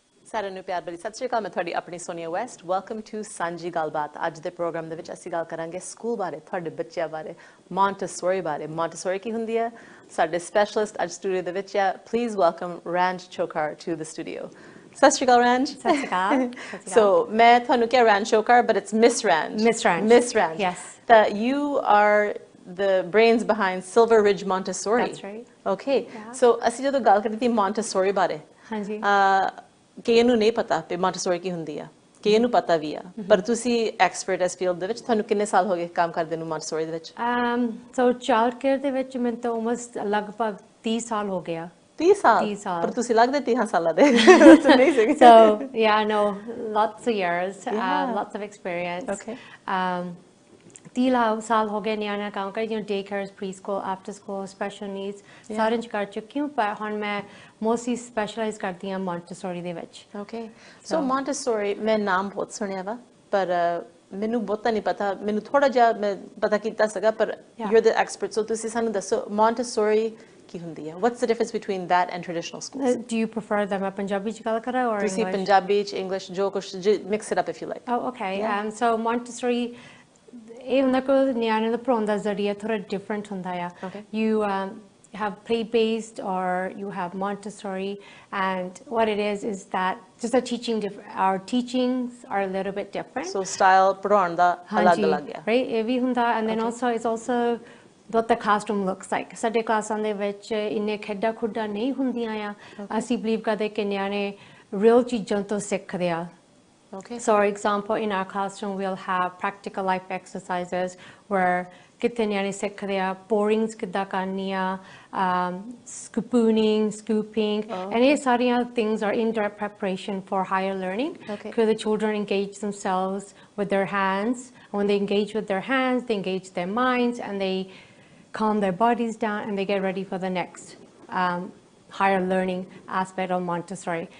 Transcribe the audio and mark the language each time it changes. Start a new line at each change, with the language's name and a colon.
Punjabi: सारे ਨੂੰ ਪਿਆਰ ਭਰੀ ਸਤਿ ਸ਼੍ਰੀ ਅਕਾਲ ਮੈਂ ਤੁਹਾਡੀ ਆਪਣੀ ਸੋਨੀਆ ਵੈਸਟ ਵੈਲਕਮ ਟੂ ਸਾਂਝੀ ਗੱਲਬਾਤ ਅੱਜ ਦੇ ਪ੍ਰੋਗਰਾਮ ਦੇ ਵਿੱਚ ਅਸੀਂ ਗੱਲ ਕਰਾਂਗੇ ਸਕੂਲ ਬਾਰੇ ਤੁਹਾਡੇ ਬੱਚਿਆਂ ਬਾਰੇ ਮੌਂਟੇਸੋਰੀ ਬਾਰੇ ਮੌਂਟੇਸੋਰੀ ਕੀ ਹੁੰਦੀ ਹੈ ਸਾਡੇ ਸਪੈਸ਼ਲਿਸਟ ਅੱਜ ਸਟੂਡੀਓ ਦੇ ਵਿੱਚ ਹੈ please welcome ਰੈਂਜ ਚੋਕਾਰ to the studio ਸਤਿ ਸ਼੍ਰੀ ਅਕਾਲ ਰੈਂਜ ਸਤਿ ਸ਼੍ਰੀ ਅਕਾਲ ਸੋ ਮੈਂ ਤੁਹਾਨੂੰ ਕਿਹਾ ਰੈਂਜ ਚੋਕਾਰ but it's miss ਰੈਂਜ
English: yes that you are the brains behind Silver Ridge Montessori that's right
Punjabi: okay so ਅਸੀਂ ਜਦੋਂ ਗੱਲ ਕਰਦੀ Montessori ਬਾਰੇ ਹਾਂਜੀ ਕਿ ਇਹਨੂੰ ਨਹੀਂ ਪਤਾ ਕਿ ਮੌਂਟੇਸੋਰੀ ਕੀ ਹੁੰਦੀ ਆ ਕਿ ਇਹਨੂੰ ਪਤਾ ਵੀ ਆ ਪਰ ਤੁਸੀਂ ਐਕਸਪਰਟ ਇਸ ਫੀਲਡ ਦੇ ਵਿੱਚ ਤੁਹਾਨੂੰ ਕਿੰਨੇ ਸਾਲ ਹੋ ਗਏ ਕੰਮ ਕਰਦੇ ਨੂੰ ਮੌਂਟੇਸੋਰੀ ਦੇ ਵਿੱਚ ਸੋ ਚਾਈਲਡ ਕੇਅਰ ਦੇ ਵਿੱਚ ਮੈਨੂੰ ਤਾਂ ਆਲਮੋਸਟ ਲਗਭਗ 30 ਸਾਲ ਹੋ ਗਿਆ 30 ਸਾਲ ਪਰ ਤੁਸੀਂ ਲੱਗਦੇ 30 ਸਾਲਾਂ ਦੇ
English: That's amazing so yeah no lots of years lots of experience okay
Punjabi: 30 ਸਾਲ ਹੋ ਗਏ ਨਿਆਣਾ ਕੰਮ ਕਰ ਜਿਵੇਂ day care pre school after school special needs ਸਾਰਿਆਂ ਚ ਕਰ ਚੁੱਕੀ ਹਾਂ ਪਰ ਹੁਣ ਮੈਂ ਮੋਸਟਲੀ ਸਪੈਸ਼ਲਾਈਜ਼ ਕਰਦੀ ਹਾਂ ਮੌਂਟੇਸੋਰੀ ਦੇ ਵਿੱਚ ਓਕੇ ਸੋ ਮੌਂਟੇਸੋਰੀ ਮੈਂ ਨਾਮ ਬਹੁਤ ਸੁਣਿਆ ਵਾ ਪਰ ਮੈਨੂੰ ਬਹੁਤਾ ਨਹੀਂ ਪਤਾ ਮੈਨੂੰ ਥੋੜਾ ਜਿਹਾ ਮੈਂ ਪਤਾ ਕੀਤਾ ਸੀਗਾ ਪਰ
English: you are the expert
Punjabi: ਸੋ ਤੁਸੀਂ ਸਾਨੂੰ ਦੱਸੋ ਮੌਂਟੇਸੋਰੀ ਕੀ ਹੁੰਦੀ ਹੈ
English: what's the difference between that and traditional schools do you prefer them
Punjabi: Punjabi ਚ ਗੱਲ ਕਰਾਂ
English: ਔਰ
Punjabi: ਤੁਸੀਂ ਪੰਜਾਬੀ ਚ ਇੰਗਲਿਸ਼ ਜੋ ਕੁਝ
English: mix it up if you like
Punjabi: okay so Montessori ਇਹ ਹੁੰਦਾ ਕਿ ਨਿਆਣੇ ਦਾ ਪੜਾਉਣ ਦਾ ਜ਼ਰੀਆ ਥੋੜਾ ਡਿਫਰੈਂਟ ਹੁੰਦਾ ਆ
English: you have play-based or you have Montessori and what it is that just a teaching our teachings are a little bit different
Punjabi: so style ਪੜਾਉਣ ਦਾ ਅਲੱਗ ਹੈ right ਇਹ ਵੀ ਹੁੰਦਾ
English: and then also it's also what the classroom looks like
Punjabi: ਸਾਡੇ ਕਲਾਸਾਂ ਦੇ ਵਿੱਚ ਇੰਨੇ ਖੇਡਾਂ ਖੁੱਡਾਂ ਨਹੀਂ ਹੁੰਦੀਆਂ ਆ ਅਸੀਂ ਬਲੀਵ ਕਰਦੇ ਕਿ ਨਿਆਣੇ real ਚੀਜ਼ਾਂ ਤੋਂ ਸਿੱਖਦੇ ਆ
English: okay so for example in our classroom we'll have practical life exercises where
Punjabi: ਕਿਤੇ ਨਿਆਣੇ ਸਿੱਖਦੇ ਆ ਪੋਰਿੰਗਸ ਕਿੱਦਾਂ ਕਰਨੀਆਂ
English: spooning scooping and ਇਹ ਸਾਰੀਆਂ things are indirect preparation for higher learning because the children engage themselves with their hands and when they engage with their hands they engage their minds and they calm their bodies down and they get ready for the next higher learning aspect of Montessori.